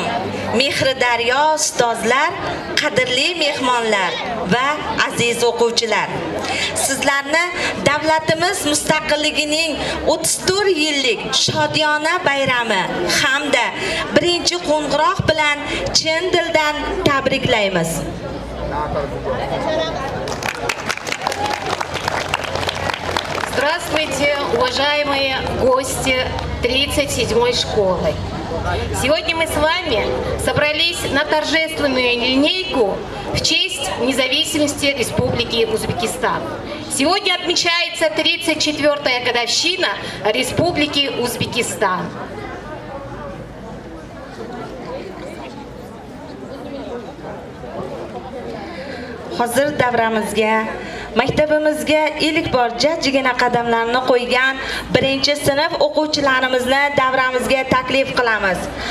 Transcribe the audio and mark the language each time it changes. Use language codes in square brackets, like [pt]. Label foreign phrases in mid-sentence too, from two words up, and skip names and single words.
[uz] Mehridaryo ustozlar, qadrli mehmonlar va aziz o'quvchilar. Sizlarni davlatimiz mustaqilligining 34 yillik shodiyona bayrami hamda birinchi qo'ng'iroq bilan chin dildan tabriklaymiz. [ru] Здравствуйте, уважаемые гости 37-й школы. Сегодня мы с вами собрались на торжественную линейку в честь независимости Республики Узбекистан. Сегодня отмечается 34-я годовщина Республики Узбекистан. [uz] Hozir davramizga, maktabimizga ilk bor jajjigina qadamlarni qo'ygan birinchi sinf o'quvchilarimizni davramizga taklif qilamiz.